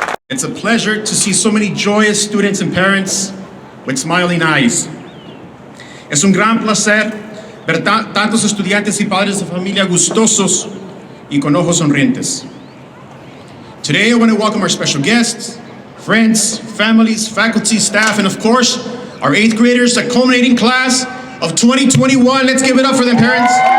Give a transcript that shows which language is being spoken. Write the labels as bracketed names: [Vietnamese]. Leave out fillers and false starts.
[English] It's a pleasure to see so many joyous students and parents with smiling eyes. [Spanish] Es un gran placer ver tantos estudiantes y padres de familia gustosos y con ojos sonrientes. [English] Today I want to welcome our special guests, friends, families, faculty, staff, and of course, our 8th graders, the culminating class of 2021. Let's give it up for them, parents.